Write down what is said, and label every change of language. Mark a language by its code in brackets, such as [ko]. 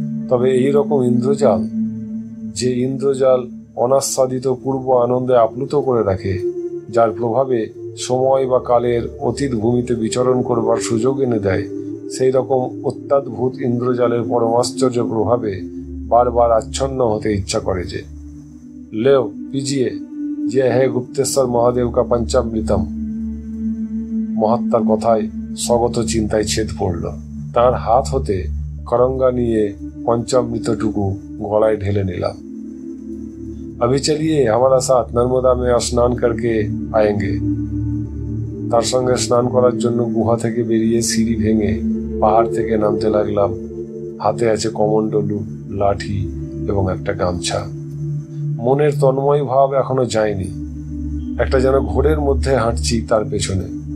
[bn] তবে এই রকম ইন্দ্রজাল, যে ইন্দ্রজাল অনাস্বাদিত পূর্ব আনন্দে আপ্লুত করে রাখে, যার প্রভাবে সময় বা কালের অতীত ভূমিতে বিচরণ করবার সুযোগ এনে দেয়, সেই রকম অত্যাদ্ভুত ইন্দ্রজালের পরমাশ্চর্য প্রভাবে বারবার আচ্ছন্ন হতে ইচ্ছা করে যে। [hi] लेओ पीजिए, ये है गुप्तेश्वर महादेव का पंचामृतम। [bn] মহাত্মার কথায় স্বগত চিন্তায় ছেদ পড়ল। তার হাত হতে করঙ্গা নিয়ে পঞ্চামৃতটুকু গলায় ঢেলে নিলাম। [hi] अभी चलिए हमारा साथ नर्मदा में स्नान करके आएंगे। [bn] তার সঙ্গে স্নান করার জন্য গুহা থেকে বেরিয়ে সিঁড়ি ভেঙে পাহাড় থেকে নামতে লাগলাম। হাতে আছে কমণ্ডলু, লাঠি এবং একটা গামছা। মনের তন্ময় ভাব এখনো যায়নি। একটা যেন ঘোরের মধ্যে হাঁটছি তার পেছনে।